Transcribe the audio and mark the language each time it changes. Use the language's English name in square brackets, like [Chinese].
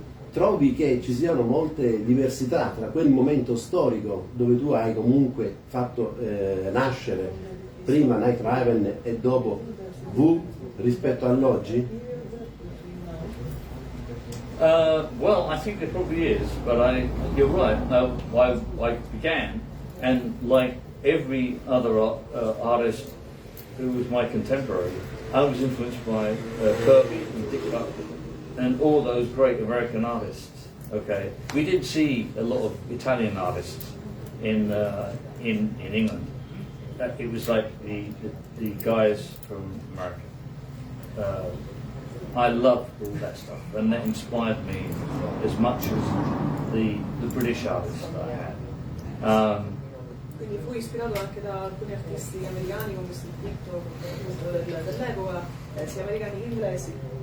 [Italian] Trovi che ci siano molte diversità tra quel momento storico dove tu hai comunque fatto nascere prima Night Raven e dopo V rispetto all'oggi? [English] Well, I think there probably is, but you're right. I began, and like every other artist who was my contemporary, I was influenced by Kirby and Kickback and all those great American artists. Okay, we didn't see a lot of Italian artists in England. It was like the guys from America. I loved all that stuff, and that inspired me as much as the British artists that I had. [Italian] Quindi fu ispirato anche da alcuni artisti americani come Steve dell'epoca, sia americani che inglesi.